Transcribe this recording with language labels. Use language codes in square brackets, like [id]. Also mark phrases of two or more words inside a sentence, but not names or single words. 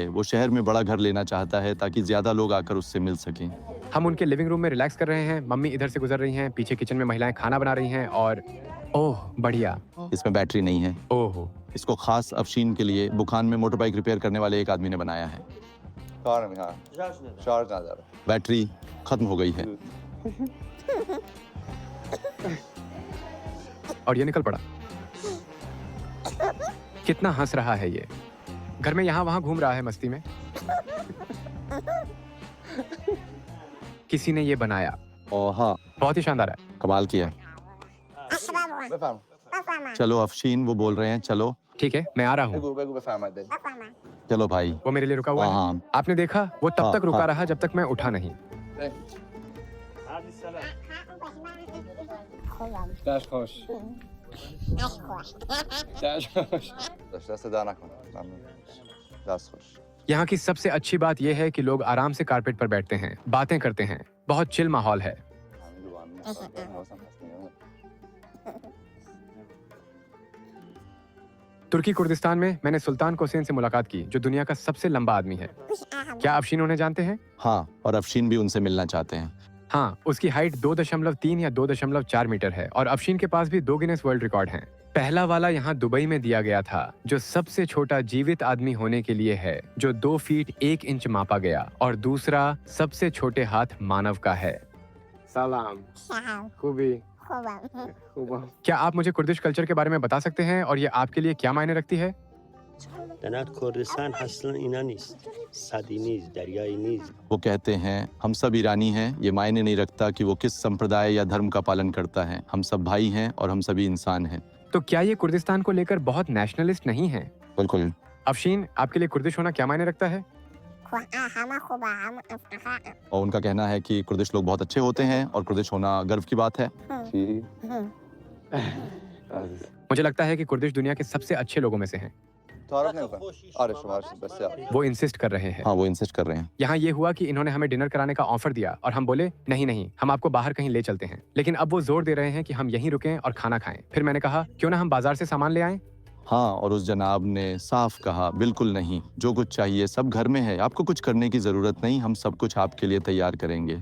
[hi] वो शहर में बड़ा घर लेना चाहता है ताकि ज्यादा लोग आकर उससे मिल सकें। हम उनके [en] living room [hi] में रिलैक्स कर रहे हैं। मम्मी इधर से गुजर रही हैं। पीछे किचन में महिलाएं खाना बना रही हैं और ओह बढ़िया। इसमें बैटरी नहीं है। ओह, इसको खास अफशीन के लिए बुखान में [en] motor bike [hi] रिपेयर करने वाले एक आदमी ने बनाया है। [fa] کار نمی‌کنم شارژ نداره. [hi] बैटरी खत्म हो गई है। और ये निकल पड़ा। कितना हंस रहा है ये। घर में यहाँ वहाँ घूम रहा है मस्ती में। किसी ने ये बनाया। और हाँ, बहुत ही शानदार है। कमाल किया। [fa] بفرما [hi] चलो अफशीन, वो बोल रहे हैं चलो। ठीक है, मैं आ रहा हूँ। [fa] بگو بگو بفرمایید بریم. [hi] चलो भाई। वो मेरे लिए रुका हुआ है। हाँ। आपने देखा, वो तब हाँ, तक रुका हाँ। रहा जब तक मैं उठा नहीं। [fa] دست در نکنه ممنون دست خوش [hi] यहाँ की सबसे अच्छी बात यह है कि लोग आराम से कारपेट पर बैठते हैं, बातें करते हैं, बहुत चिल माहौल है। [fa] همین دوباره می‌خواد. حواسم هست میگم. [hi] तुर्की कुर्दिस्तान में मैंने सुल्तान कोसेन से मुलाकात की, जो दुनिया का सबसे लंबा आदमी है। क्या अफशीन उन्हें जानते हैं? हाँ, और अफशीन भी उनसे मिलना चाहते हैं। हाँ, उसकी हाइट 2.3 या 2.4 मीटर है और अफशीन के पास भी 2 गिनेस वर्ल्ड रिकॉर्ड हैं। पहला वाला यहाँ दुबई में दिया गया था, जो सबसे छोटा जीवित आदमी होने के लिए है, जो 2 फीट 1 इंच मापा गया, और दूसरा सबसे छोटे हाथ मानव का है। [fa] سلام. خوبی. [hi] क्या आप मुझे [en] Kurdish culture [hi] के बारे में बता सकते हैं और ये आपके लिए क्या मायने रखती है? [fa] در کردستان اصلا اینا نیست صدی نیست دریایی نیست [hi] वो कहते हैं हम सब ईरानी हैं, ये मायने नहीं रखता कि वो किस संप्रदाय या धर्म का पालन करता है, हम सब भाई हैं और हम सभी इंसान हैं। तो क्या ये कुर्दिस्तान को लेकर बहुत नेशनलिस्ट नहीं है? बिल्कुल। अफशीन, आपके लिए कुर्दिश होना क्या मायने रखता है? और उनका कहना है कि कुर्दिश लोग बहुत अच्छे होते हैं और कुर्दिश होना गर्व की बात है। [fa] چی؟ [hi] मुझे लगता है कि कुर्दिश दुनिया के सबसे अच्छे लोगों में से हैं। [fa] تعارف نمی‌کنم آره شما بسیار [hi] वो इंसिस्ट कर रहे हैं। हाँ, वो इंसिस्ट कर रहे हैं। यहाँ ये हुआ कि इन्होंने हमें डिनर कराने का ऑफर दिया और हम बोले नहीं नहीं, हम आपको बाहर कहीं ले चलते हैं, लेकिन अब वो जोर दे रहे हैं कि हम यहीं रुकें और खाना खाएं। फिर मैंने कहा क्यों ना हम बाजार से सामान ले आएं? हाँ, और उस जनाब ने साफ कहा बिल्कुल नहीं, जो कुछ चाहिए सब घर में है, आपको कुछ करने की जरूरत नहीं, हम सब कुछ आपके लिए तैयार करेंगे।